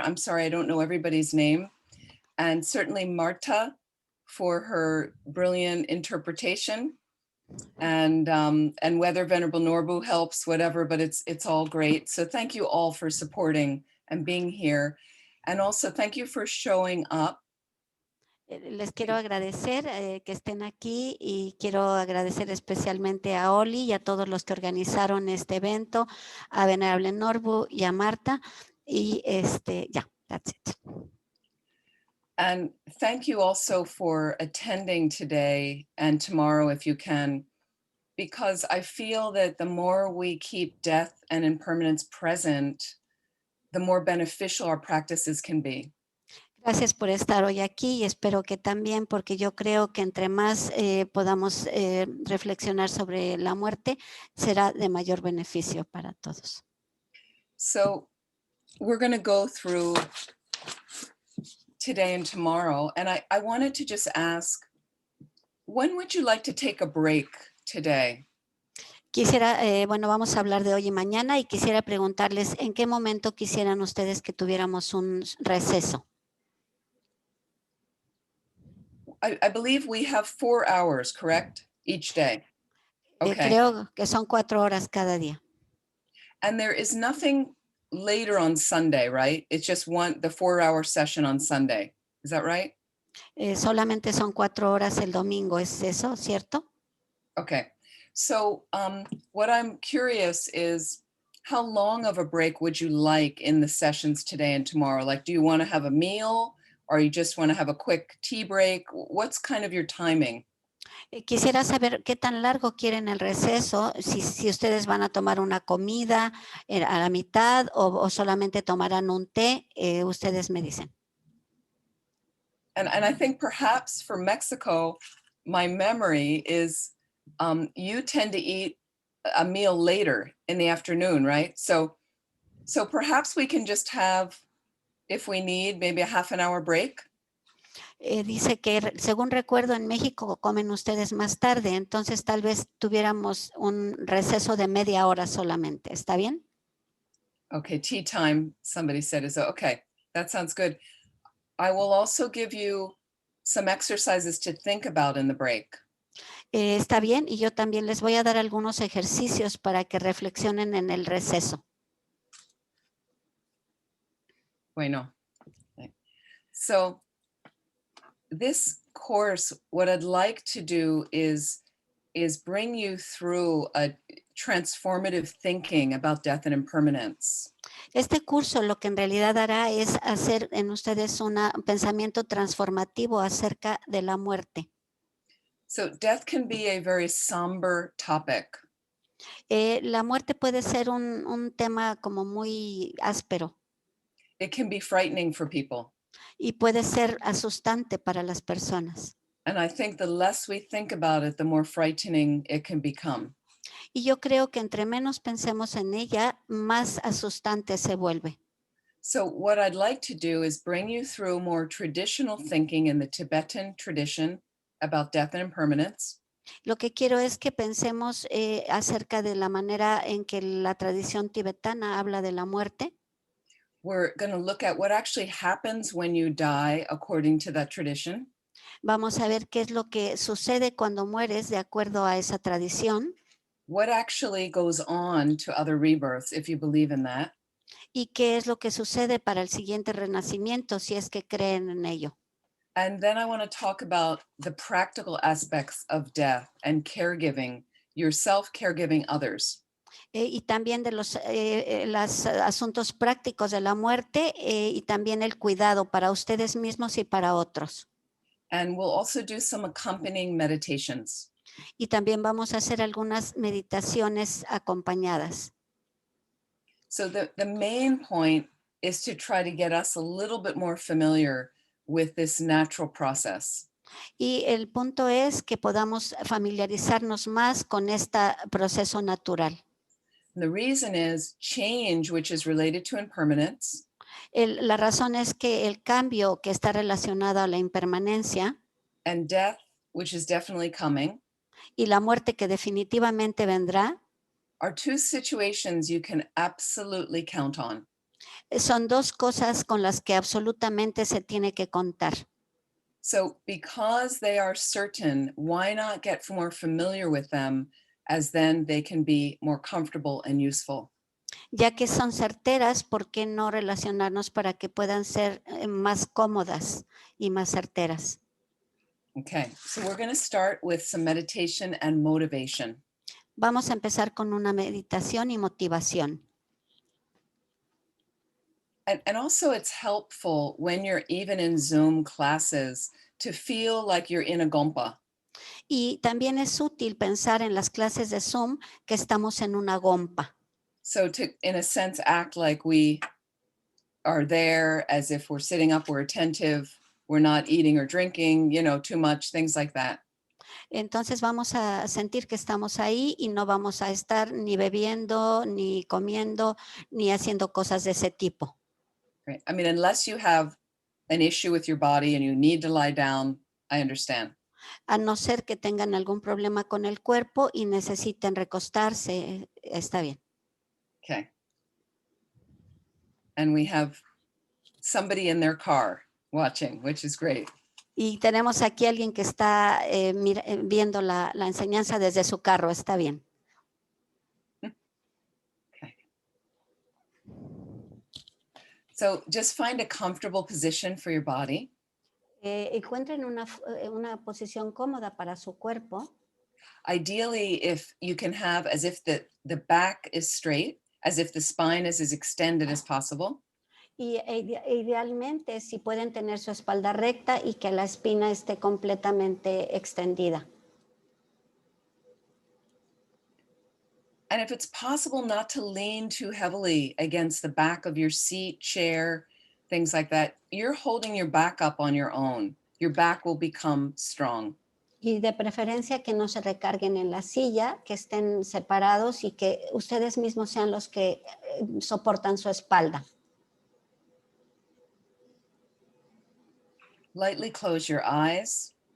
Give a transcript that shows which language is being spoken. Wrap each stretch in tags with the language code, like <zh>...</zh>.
<en>I'm sorry, I don't know everybody's name. And certainly Marta for her brilliant interpretation, and whether Venerable Norbu helps, whatever, but it's all great. So thank you all for supporting and being here. And also thank you for showing up.</en> <es>Les quiero agradecer que estén aquí y quiero agradecer especialmente a Oli y a todos los que organizaron este evento, a Venerable Norbu y a Marta. Y ya,</es> <en>that's it. And thank you also for attending today and tomorrow if you can, because I feel that the more we keep death and impermanence present, the more beneficial our practices can be.</en> <es>Gracias por estar hoy aquí y espero que también, porque yo creo que entre más podamos reflexionar sobre la muerte, será de mayor beneficio para todos.</es> <en>So we're going to go through today and tomorrow, and I wanted to just ask, when would you like to take a break today?</en> <es>Quisiera, bueno, vamos a hablar de hoy y mañana y quisiera preguntarles en qué momento quisieran ustedes que tuviéramos un receso.</es> <en>I believe we have 4 hours, correct? Each day. Okay.</en> <es>Creo que son 4 horas cada día.</es> <en>And there is nothing later on Sunday, right? It's just the 4-hour session on Sunday. Is that right?</en> <es>Solamente son 4 horas el domingo, ¿es eso, cierto?</es> <en>Okay. So what I'm curious is, how long of a break would you like in the sessions today and tomorrow? Like, do you want to have a meal, or you just want to have a quick tea break? What's kind of your timing?</en> <es>Quisiera saber qué tan largo quieren el receso, si ustedes van a tomar una comida a la mitad o solamente tomarán un té, ustedes me dicen.</es> <en>And I think perhaps for Mexico, my memory is you tend to eat a meal later in the afternoon, right? So perhaps we can just have, if we need, maybe a half an hour break.</en> <es>Dice que según recuerdo en México comen ustedes más tarde, entonces tal vez tuviéramos un receso de media hora solamente. ¿Está bien?</es> <en>Okay, tea time, somebody said, is okay. That sounds good. I will also give you some exercises to think about in the break.</en> <es>Está bien, y yo también les voy a dar algunos ejercicios para que reflexionen en el receso. Bueno.</es> <en>So this course, what I'd like to do is bring you through a transformative thinking about death and impermanence.</en> <es>Este curso lo que en realidad hará es hacer en ustedes un pensamiento transformativo acerca de la muerte.</es> <en>So death can be a very somber topic.</en> <es>La muerte puede ser un tema como muy áspero.</es> <en>It can be frightening for people.</en> <es>Y puede ser asustante para las personas.</es> <en>And I think the less we think about it, the more frightening it can become.</en> <es>Y yo creo que entre menos pensemos en ella, más asustante se vuelve.</es> <en>So what I'd like to do is bring you through more traditional thinking in the Tibetan tradition about death and impermanence.</en> <es>Lo que quiero es que pensemos acerca de la manera en que la tradición tibetana habla de la muerte.</es> <en>We're going to look at what actually happens when you die according to that tradition.</en> <es>Vamos a ver qué es lo que sucede cuando mueres de acuerdo a esa tradición.</es> <en>What actually goes on to other rebirths, if you believe in that.</en> <es>Y qué es lo que sucede para el siguiente renacimiento, si es que creen en ello.</es> <en>And then I want to talk about the practical aspects of death and caregiving, yourself caregiving others.</en> <es>Y también de los asuntos prácticos de la muerte y también el cuidado para ustedes mismos y para otros.</es> <en>And we'll also do some accompanying meditations.</en> <es>Y también vamos a hacer algunas meditaciones acompañadas.</es> <en>So the main point is to try to get us a little bit more familiar with this natural process.</en> <es>Y el punto es que podamos familiarizarnos más con este proceso natural.</es> <en>The reason is change, which is related to impermanence.</en> <es>La razón es que el cambio que está relacionado a la impermanencia</es> <en>And death, which is definitely coming.</en> <es>y la muerte que definitivamente vendrá,</es> <en>are two situations you can absolutely count on.</en> <es>son dos cosas con las que absolutamente se tiene que contar.</es> <en>So because they are certain, why not get more familiar with them, as then they can be more comfortable and useful.</en> <es>Ya que son certeras, ¿por qué no relacionarnos para que puedan ser más cómodas y más certeras?</es> <en>Okay, so we're going to start with some meditation and motivation.</en> <es>Vamos a empezar con una meditación y motivación.</es> <en>And also it's helpful when you're even in Zoom classes to feel like you're in a gompa.</en> <es>Y también es útil pensar en las clases de Zoom que estamos en una gompa.</es> <en>So to, in a sense, act like we are there as if we're sitting up, we're attentive, we're not eating or drinking, too much, things like that.</en> <es>Entonces vamos a sentir que estamos ahí y no vamos a estar ni bebiendo, ni comiendo, ni haciendo cosas de ese tipo.</es> <en>Right. I mean, unless you have an issue with your body and you need to lie down, I understand.</en> <es>A no ser que tengan algún problema con el cuerpo y necesiten recostarse, está bien.</es> <en>Okay. And we have somebody in their car watching, which is great.</en> <es>Y tenemos aquí a alguien que está viendo la enseñanza desde su carro, está bien.</es> <en>Okay. So just find a comfortable position for your body.</en> <es>Encuentren una posición cómoda para su cuerpo.</es> <en>Ideally, if you can have as if the back is straight, as if the spine is as extended as possible.</en> <es>Y idealmente, si pueden tener su espalda recta y que la espina esté completamente extendida.</es> <en>And if it's possible, not to lean too heavily against the back of your seat, chair, things like that. You're holding your back up on your own. Your back will become strong.</en> <es>Y de preferencia que no se recarguen en la silla, que estén separados y que ustedes mismos sean los que soportan su espalda.</es> <en>Lightly close your eyes.</en>